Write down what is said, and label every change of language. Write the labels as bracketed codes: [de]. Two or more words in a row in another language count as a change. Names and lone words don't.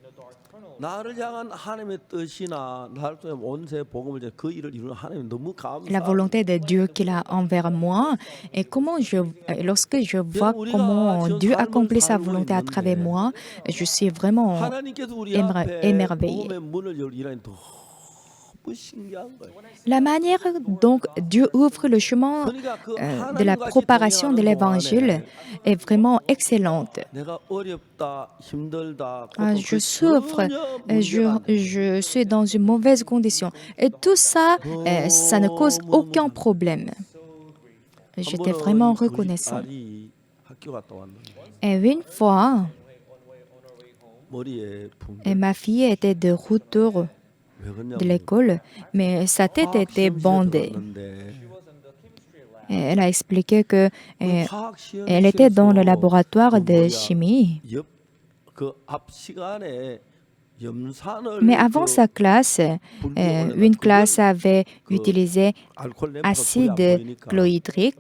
[fr] La volonté de Dieu qu'il a envers moi, et lorsque je vois comment Dieu accomplit sa volonté à travers moi, je suis vraiment émerveillée. [ko] 너무 신기한 거예요. [fr] La manière dont Dieu ouvre le chemin [ko] 그러니까 그 [fr] de la [ko] 하나님과 [fr] propagation de [ko] 동행하는 [fr] l'évangile [ko] 동안에 [fr] est vraiment excellente. [ko] 내가 어렵다, 힘들다, Ah, 고통 [fr] je [ko] 그 [fr] souffre, [ko] 전혀 문제가 안 돼. [fr] je suis dans une mauvaise condition. Et tout ça, ça ne cause aucun problème. [ko] 한 [fr] J'étais [ko] 번은 [fr] vraiment [ko] 우리 [fr] reconnaissant. [ko] 딸이 학교 갔다 왔는데 [fr] Et une fois, [ko] 머리에 붕. [fr] ma fille était de retour [ko] 왜 그러냐면 [fr] de l'école, mais sa tête était bandée. Et elle a expliqué que elle était dans le laboratoire de chimie. Mais avant sa classe, une classe avait utilisé acide chlorhydrique.